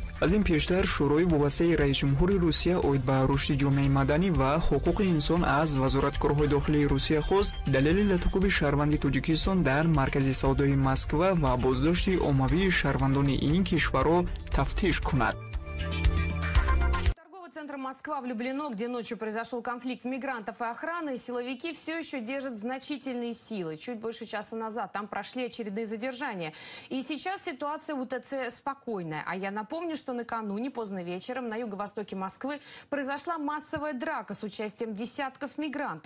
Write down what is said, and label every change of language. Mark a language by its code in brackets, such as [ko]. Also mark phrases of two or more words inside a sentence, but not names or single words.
[tg] Аз ин пештар шӯрои вобастаи раисҷумҳури Русия оид ба рушди ҷомеаи маданӣ ва ҳуқуқи инсон аз вазораткорҳои дохилии Русия хост далели латукоби шаҳрванди Тоҷикистон дар маркази савдои Москва ва боздошти оммавии шаҳрвандони ин кишварро тафтиш кунад. [ru] Центр Москва в Люблино, где ночью произошел конфликт мигрантов и охраны, силовики все еще держат значительные силы. Чуть больше часа назад там прошли очередные задержания. И сейчас ситуация в УТЦ спокойная. А я напомню, что накануне поздно вечером на юго-востоке Москвы произошла массовая драка с участием десятков мигрантов.